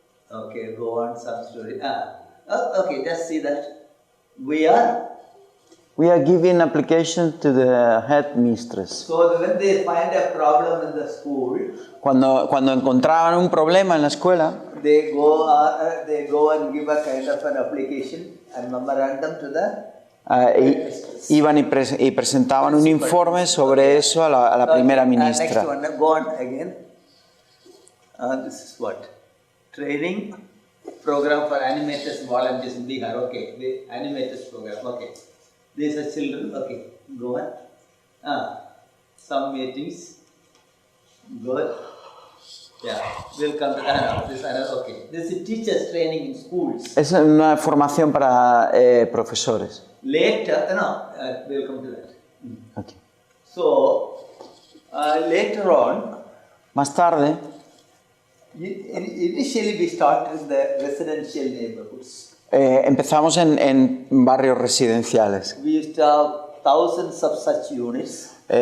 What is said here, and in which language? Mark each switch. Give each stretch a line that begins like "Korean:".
English: Okay, go on, some story. Okay, just see that. We are giving application to the headmistress. So when they find a problem in the school,
Spanish: Cuando encontraban un problema en la escuela,
English: they go and give a kind of an application and memorandum to the
Spanish: iban y presentaban un informe sobre eso a la primera ministra.
English: Next one, go on again. This is what? Training program for animators volunteers in Bihar. Okay, the animators program. Okay, these are children. Okay, go on. Some meetings. Good. Yeah, we'll come to this. Okay, this is teachers training in schools.
Spanish: Es una formación para profesores.
English: Later, we'll come to that. Okay. So, later on,
Spanish: Más tarde,
English: initially we started in the residential neighborhoods.
Spanish: empezamos en barrios residenciales.
English: We used to have thousands of such units.